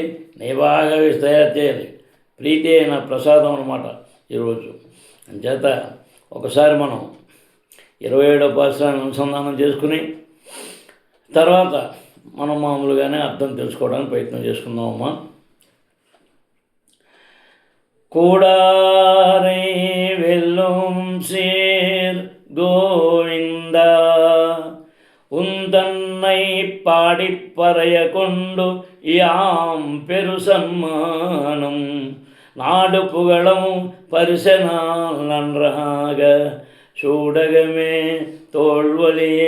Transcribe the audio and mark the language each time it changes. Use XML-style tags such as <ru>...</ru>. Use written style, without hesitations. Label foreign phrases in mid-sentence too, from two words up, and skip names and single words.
<te>నెయ్యి బాగా వేసి తయారు చేయాలి. ప్రీతి అయిన ప్రసాదం అన్నమాట ఈరోజు. అంచేత ఒకసారి మనం 27వ పాసురాన్ని అనుసంధానం చేసుకుని తర్వాత మనం మామూలుగానే అర్థం తెలుసుకోవడానికి ప్రయత్నం చేసుకుందామమ్మా.</te> <ta>கூடாரை வெல்லும் சீர் கோவிந்தா உந்தன்னை பாடிப்பறைய கொண்டு யாம் பெரு சன்மானம் நாடு புகழும் பரிசனால் நன்றாக சூடகமே தோல்வலியே</ta>